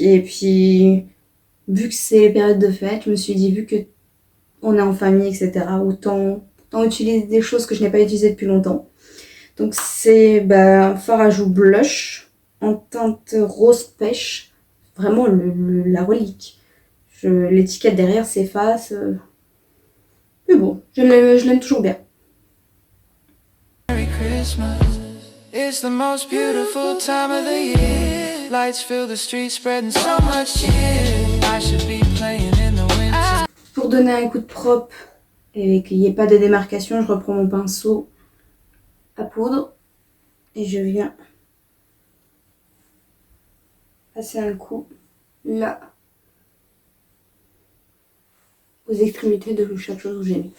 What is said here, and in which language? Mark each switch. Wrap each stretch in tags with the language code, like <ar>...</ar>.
<fr>Et puis, vu que c'est les périodes de fête, je me suis dit, vu que on est en famille, etc., autant utiliser des choses que je n'ai pas utilisées depuis longtemps. Donc c'est un fard à joues blush en teinte rose pêche, vraiment la relique. L'étiquette derrière s'efface, mais bon, je l'aime toujours bien.</fr> <en>Merry Christmas, it's the most beautiful time of the year. Lights fill the streets, spreading so much cheer. I should be playing in the winter.</en> <fr>Pour donner un coup de propre et qu'il n'y ait pas de démarcation, je reprends mon pinceau à poudre et je viens passer un coup là aux extrémités de chaque chose où j'ai mis.</fr>